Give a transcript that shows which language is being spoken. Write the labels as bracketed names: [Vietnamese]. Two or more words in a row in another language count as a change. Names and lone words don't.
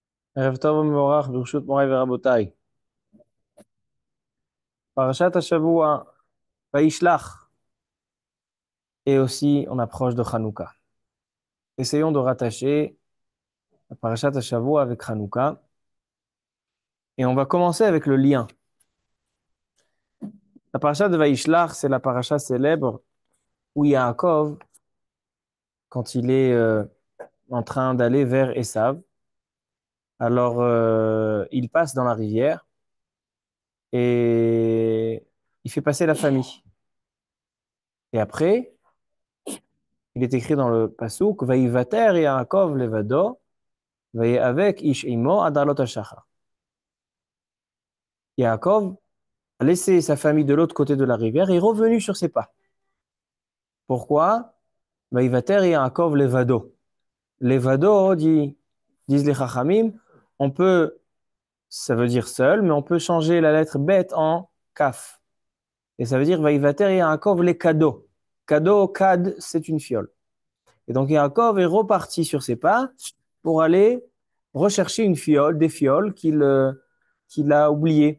[Hebrew] ערב טוב ומבורך ברשות מוריי ורבותיי. פרשת השבוע, וישלח, [French] et aussi on approche de Hanouka. Essayons de rattacher la [Hebrew] פרשת השבוע [French] avec Hanouka et on va commencer avec le lien. La Parashat de Vaishlach, c'est la Parashat célèbre où Yaakov, quand il est en train d'aller vers Esav, alors il passe dans la rivière et il fait passer la famille. Et après, il est écrit dans le Pasuk, [Hebrew] ויותר יעקב לבדו, [French] avec [Hebrew] איש עמו עד עלות השחר. [French] Yaakov a laissé sa famille de l'autre côté de la rivière et est revenu sur ses pas. Pourquoi? [Hebrew] ויותר יעקב לבדו. [French] Levado, disent les Chachamim, on peut, ça veut dire seul, mais on peut changer la lettre bet en kaf. Et ça veut dire [Hebrew] ויותר יעקב [French] les cadeaux. Cadeau, kad, c'est une fiole. Et donc Yaakov est reparti sur ses pas pour aller rechercher une fiole, des fioles qu'il a oubliées.